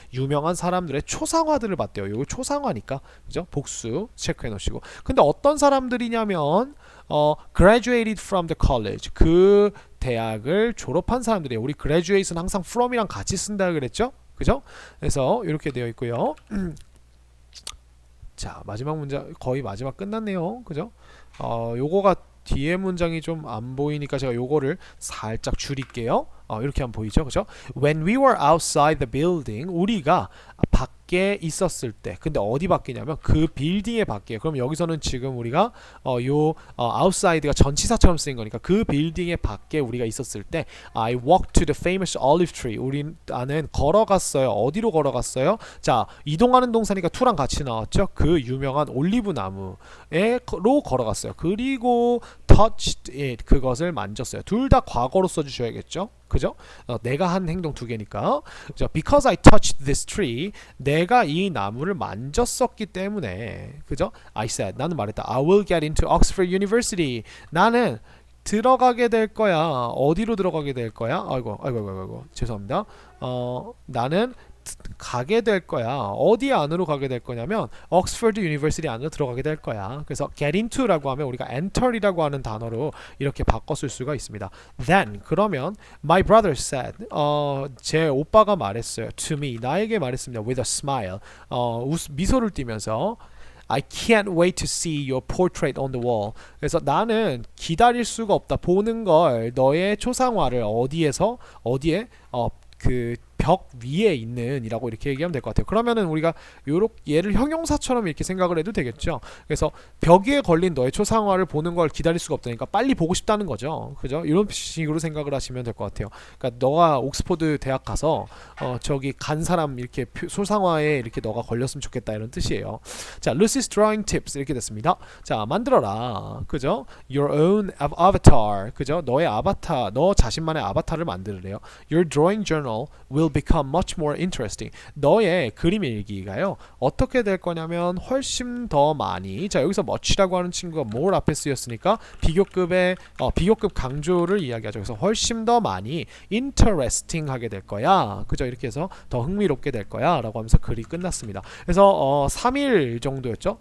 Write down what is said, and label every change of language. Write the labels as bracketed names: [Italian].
[Korean] 유명한 사람들의 초상화들을 봤대요. 이거 초상화니까. 그죠? 복수 체크해 놓으시고. 근데 어떤 사람들이냐면 [English] graduated from the college. [Korean] 그 대학을 졸업한 사람들이에요. 우리 graduate는 항상 from이랑 같이 쓴다 그랬죠? 그죠? 그래서 이렇게 되어 있고요. 자, 마지막 문장 거의 마지막 끝났네요. 그죠? 요거가 뒤에 문장이 좀 안 보이니까 제가 요거를 살짝 줄일게요. 이렇게 하면 보이죠? 그죠? [English] When we were outside the building, [Korean] 우리가 밖에 있었을 때. 근데 어디 밖이냐면 그 빌딩의 밖이에요. 그럼 여기서는 지금 우리가 outside가 전치사처럼 쓰인 거니까 그 빌딩의 밖에 우리가 있었을 때 [English] I walked to the famous olive tree. [Korean] 나는 걸어갔어요. 어디로 걸어갔어요? 자, 이동하는 동사니까 to랑 같이 나왔죠? 그 유명한 올리브 나무로 걸어갔어요. [English] 그리고 touched it. [Korean] 그것을 만졌어요. 둘 다 과거로 써주셔야겠죠? 그죠? 내가 한 행동 두 개니까. 그죠? [English] Because I touched this tree, [Korean] 내가 이 나무를 만졌었기 때문에, 그죠? [English] I said, [Korean] 나는 말했다. [English] I will get into Oxford University. [Korean] 나는 들어가게 될 거야. 어디로 들어가게 될 거야? 아이고. 죄송합니다. 나는 가게 될 거야. 어디 안으로 가게 될 거냐면 옥스퍼드 유니버시티 안으로 들어가게 될 거야. 그래서 get into라고 하면 우리가 enter이라고 하는 단어로 이렇게 바꿔 쓸 수가 있습니다. [English] Then [Korean] 그러면 [English] my brother said [Korean] 제 오빠가 말했어요. [English] to me [Korean] 나에게 말했습니다. [English] with a smile [Korean] 미소를 띠면서 [English] I can't wait to see your portrait on the wall. [Korean] 그래서 나는 기다릴 수가 없다. 보는 걸 너의 초상화를 어디에 그 벽 위에 있는 이라고 이렇게 얘기하면 될 것 같아요. 그러면은 우리가 얘를 형용사처럼 이렇게 생각을 해도 되겠죠. 그래서 벽 위에 걸린 너의 초상화를 보는 걸 기다릴 수가 없다니까 빨리 보고 싶다는 거죠. 그죠? 이런 식으로 생각을 하시면 될 것 같아요. 그러니까 너가 옥스퍼드 대학 가서 저기 간 사람 이렇게 초상화에 이렇게 너가 걸렸으면 좋겠다 이런 뜻이에요. 자, Lucy's drawing tips 이렇게 됐습니다. 자, 만들어라. 그죠? [English] Your own avatar. [Korean] 그죠? 너의 아바타, 너 자신만의 아바타를 만들으래요. [English] Your drawing journal will become much more interesting. [Korean] 너의 그림 일기가요. 어떻게 될 거냐면 훨씬 더 많이. 자, 여기서 much라고 하는 친구가 more 앞에 쓰였으니까 비교급 강조를 이야기하죠. 그래서 훨씬 더 많이 interesting 하게 될 거야. 그죠? 이렇게 해서 더 흥미롭게 될 거야. 라고 하면서 글이 끝났습니다. 그래서 3일 정도였죠.